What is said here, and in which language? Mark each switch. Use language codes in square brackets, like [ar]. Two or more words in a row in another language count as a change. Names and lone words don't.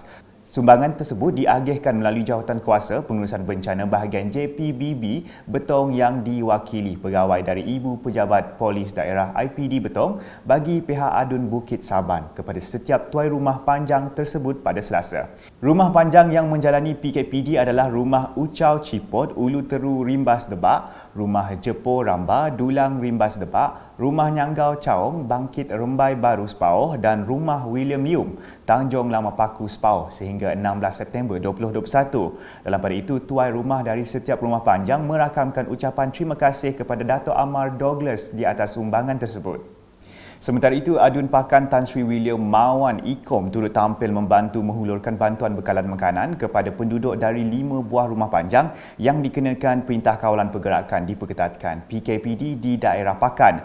[ms] Sumbangan tersebut diagihkan melalui Jawatankuasa Pengurusan Bencana Bahagian JPBB Betong yang diwakili pegawai dari Ibu Pejabat Polis Daerah IPD Betong bagi pihak Adun Bukit Saban kepada setiap tuai rumah panjang tersebut pada Selasa. Rumah panjang yang menjalani PKPD adalah Rumah Ucau Cipot Ulu Teru Rimbas Debak, Rumah Jepo Ramba Dulang Rimbas Debak, Rumah Nyanggau Caong Bangkit Rembai Baru Sepauh dan Rumah William Yum Tanjung Lama Paku Sepauh sehingga 16 September 2021. Dalam pada itu, tuai rumah dari setiap rumah panjang merakamkan ucapan terima kasih kepada Dato' Amar Douglas di atas sumbangan tersebut. Sementara itu, Adun Pakan Tan Sri William Mawan Ikom turut tampil membantu menghulurkan bantuan bekalan makanan kepada penduduk dari 5 buah rumah panjang yang dikenakan Perintah Kawalan Pergerakan diperketatkan PKPD di daerah Pakan.